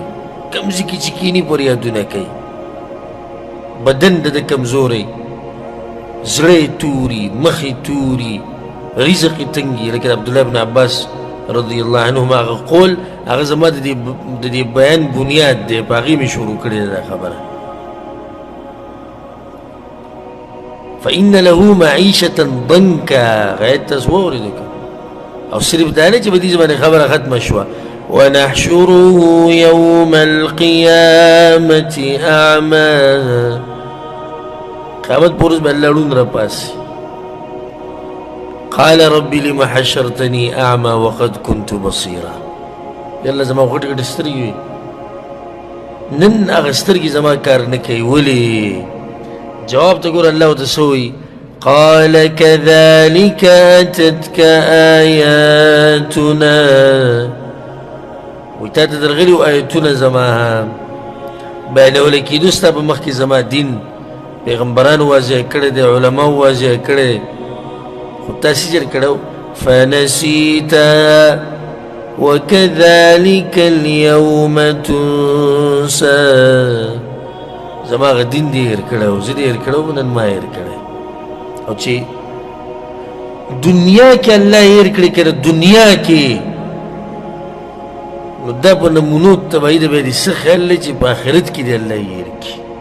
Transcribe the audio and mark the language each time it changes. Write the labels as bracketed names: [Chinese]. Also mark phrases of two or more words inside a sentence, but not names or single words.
[Pashto] کوم ځای کې چې کښېني پر یادونه کوي، بدن د ده کمزوری، زړه یې توري، مخ یې توري، رزق یې تنګي. لکه عبدالله بن عباس [Arabic] رضی الله عنهما [Pashto] هغه قول، هغه زما د دې بیان بنیاد دی، په هغې مې شروع کړې ده دا خبره. [Arabic] فإن له معيشة ضنكا، [Pashto] غایت تاسو واورېدو که، او صرف دا نه چې په دې باندې خبره ختمه شوه. [Arabic] ونحشره يوم القيامة أعمى، [Pashto] قیامت پر ورځ به الله ړوند راپاسي. [Arabic] قال رب لم حشرتني أعمى وقد كنت بصيرا، [Pashto] یالله زما غټ غټ سترګې وي، نن هغه سترګې زما کار نه کوي، ولې؟ جواب ته ګوره الله ورته څه وایي، [Arabic] قال كذلك أتتك آياتنا، [Pashto] وایي تا ته درغلي وو آیتونه زما، بیانولی کېدو ستا په مخکې زما دین، پیغمبرانو واضح کړی دی، علماو واضح کړی دی، خو تا سجر کړو. [Arabic] فنسیت وكذلك اليوم تنسى، [Pashto] زما هغه دین دې هېر کړی، زه دې هېر کړی، نن ما هېر کړی. او چې دنیا کې الله هېر کړي که دنیا کې، نو دا په نمونو تبعید به دې څه خیال دی چې په آخرت کې دې الله یې هېر کړي.